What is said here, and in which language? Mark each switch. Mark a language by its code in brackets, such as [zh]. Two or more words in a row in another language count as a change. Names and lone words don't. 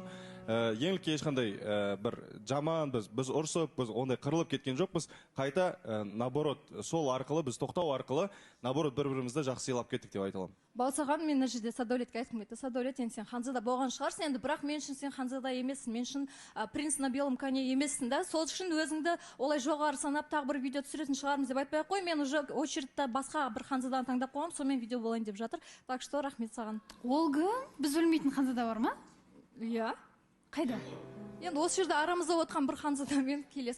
[kk] Еңлікке ешқандай бір жаман, біз ұрсып, біз ондай қырылып кеткен жоқпыз. Қайта, наоборот, сол арқылы, біз тоқтау арқылы, наоборот, бір-бірімізді жақсы сыйлап кеттік деп айта аламын. Балсахан, мен мына жерде Садәулетке айтқым келді. Садәулет, енді сен Ханзада болған шығарсың, енді бірақ мен үшін сен Ханзада емессің, мен үшін [ru] принц на белом коне [kk] емессің да. Сол үшін өзіңді олай жоғары санап тағы бір видео түсіретін шығармыз деп айтпай ақ қой. Мен уже очередьте басқа бір Ханзаданы таңдап қойғам, сонымен видео болайын деп жатыр. [ru] Так что [kk] рахмет саған. Ол кім? Біз білмейтін Ханзада бар ма? Иә. Қайда? Енді осы жерде арамызда отқан бір Ханзадамен келесі.